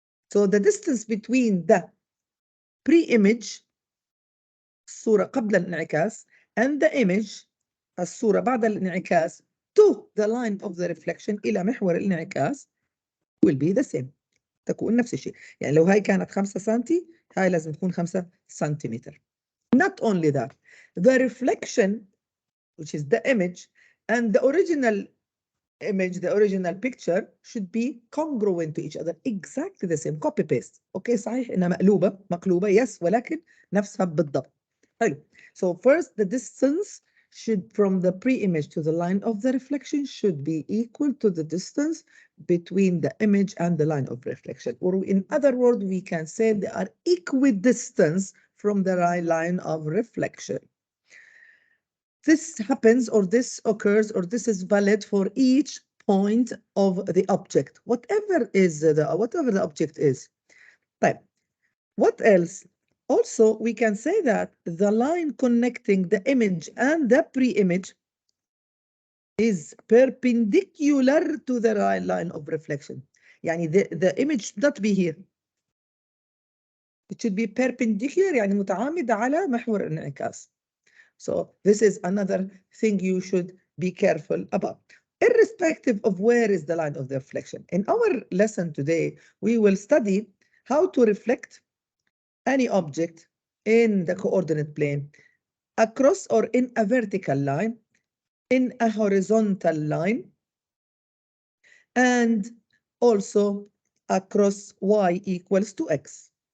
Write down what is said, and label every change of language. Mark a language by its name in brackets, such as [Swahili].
[English] So the distance between the pre-image, [Arabic] الصورة قبل الانعكاس, [English] and the image, [Arabic] الصورة بعد الانعكاس, [English] to the line of the reflection, [Arabic] إلى محور الانعكاس, [English] will be the same. [Arabic] تكون نفس الشيء. يعني لو هاي كانت 5 سنتي، هاي لازم تكون 5 سنتيمتر. [English] Not only that, the reflection, which is the image, and the original image, the original picture, should be congruent to each other, exactly the same, copy paste. Okay, [Arabic] صحيح إنها مقلوبة, [English] yes, [Arabic] ولكن نفسها بالضبط. حلو. [English] So first, the distance should from the pre-image to the line of the reflection should be equal to the distance between the image and the line of reflection. Or in other words, we can say they are equidistant from the line of reflection. This happens, or this occurs, or this is valid for each point of the object, whatever the object is. But what else? Also, we can say that the line connecting the image and the pre-image is perpendicular to the line of reflection. يعني the image should not be here. It should be perpendicular, [Arabic] يعني متعامد على محور الانعكاس. [English] So this is another thing you should be careful about, irrespective of where is the line of the reflection. In our lesson today, we will study how to reflect any object in the coordinate plane, across or in a vertical line, in a horizontal line, and also across y equals to x.